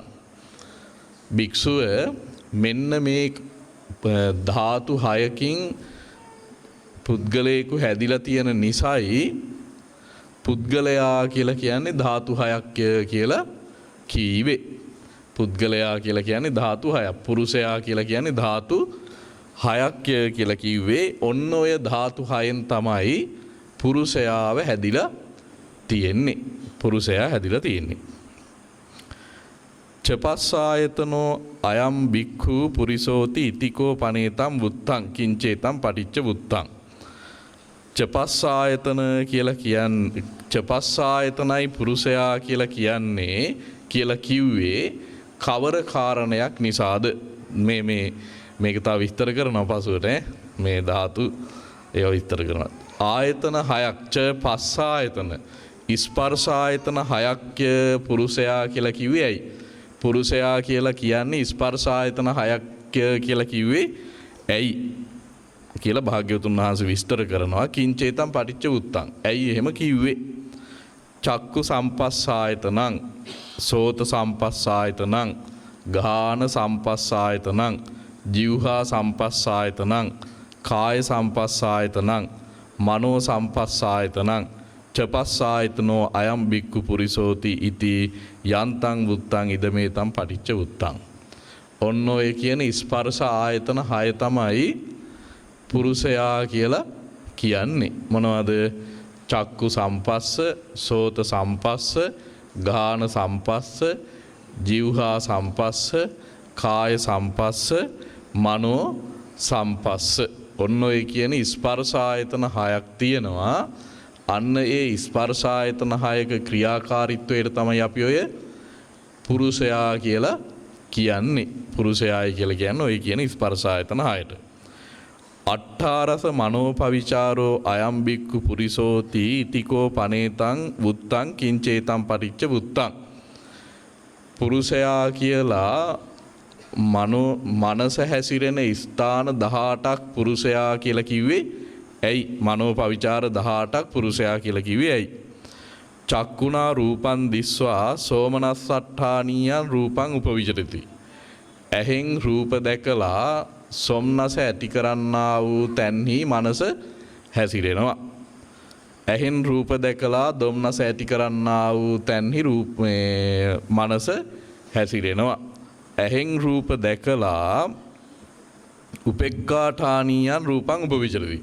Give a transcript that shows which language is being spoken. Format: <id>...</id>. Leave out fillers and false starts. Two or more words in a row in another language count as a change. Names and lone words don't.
<si>භික්ෂුව මෙන්න මේ ධාතු හයකින් පුද්ගලයෙකු හැදිලා තියෙන නිසයි පුද්ගලයා කියලා කියන්නේ ධාතු හයක් කියලා කීවේ. පුද්ගලයා කියලා කියන්නේ ධාතු හයක්. පුරුෂයා කියලා කියන්නේ ධාතු හයක් කියලා කිව්වේ. ඔන්න ඔය ධාතු හයෙන් තමයි පුරුෂයාව හැදිලා තියෙන්නේ. පුරුෂයා හැදිලා තියෙන්නේ.</si> <pi>චපස්සායතනෝ අයම් බික්ඛු පුරිසෝති ඉතිකෝ පනේතම් බුත්තං කිංචේතම් පටිච්ච බුත්තං.</pi> <si>චපස්සායතන කියලා කියන්නේ චපස්සායතනයි පුරුෂයා කියලා කියන්නේ කියලා කිව්වේ කවර කාරණයක් නිසාද? මේක තව විස්තර කරනවා පසුවට. මේ ධාතු ඒව විස්තර කරනවා. ආයතන හයක් ච පස්සායතන ස්පර්ශායතන හයක් පුරුෂයා කියලා කිව්වේ ඇයි? පුරුෂයා කියලා කියන්නේ ස්පර්ශායතන හයක් කියලා කිව්වේ ඇයි කියලා භාග්‍යවතුන් වහන්සේ විස්තර කරනවා.</si> <pi>කිංචේතං පටිච්ච බුත්තං.</pi> <si>ඇයි එහෙම කිව්වේ?</si> <pi>චක්කු සම්පස්සායතනං, සෝත සම්පස්සායතනං, ගාන සම්පස්සායතනං, ජීවහා සම්පස්සායතනං, කාය සම්පස්සායතනං, මනෝ සම්පස්සායතනං, චපස්සායතනෝ අයම් බික්කු පුරිසෝති ඉති යන්තං බුත්තං ඉදමේතං පටිච්ච බුත්තං.</pi> <si>ඔන්න ඔය කියන ස්පර්ශ ආයතන හය තමයි පුරුෂයා කියලා කියන්නේ. මොනවද?</si> <pi>චක්කු සම්පස්ස, සෝත සම්පස්ස, ගාන සම්පස්ස, ජීවහා සම්පස්ස, කාය සම්පස්ස, මනෝ සම්පස්ස.</pi> <si>ඔන්න ඔය කියන ස්පර්ශ ආයතන හයක් තියෙනවා. අන්න ඒ ස්පර්ශ ආයතන හයක ක්‍රියාකාරීත්වයට තමයි අපි ඔය පුරුෂයා කියලා කියන්නේ. පුරුෂයායි කියලා කියන්නේ ඔය කියන ස්පර්ශ ආයතන හයට.</si> <pi>අට්ඨාරස මනෝපවිචාරෝ අයම් බික්කු පුරිසෝති ඉතිකෝ පනේතං බුත්තං කිංචේතං පටිච්ච බුත්තං.</pi> <si>පුරුෂයා කියලා මනස හැසිරෙන ස්ථාන 18ක් පුරුෂයා කියලා කිව්වේ ඇයි? මනෝපවිචාර 18ක් පුරුෂයා කියලා කිව්වේ ඇයි?</si> <pi>චක්කුණා රූපං දිස්වා සෝමනස්සට්ඨානීයං රූපං උපවිචරති.</pi> <si>ඇහෙන් රූප දැකලා සොම්නස ඇති කරන්නා වූ තැන්හි මනස හැසිරෙනවා. ඇහෙන් රූප දැකලා දොම්නස ඇති කරන්නා වූ තැන්හි මනස හැසිරෙනවා. ඇහෙන් රූප දැකලා</si> <pi>උපෙක්ඛාඨානීයං රූපං උපවිචරති.</pi>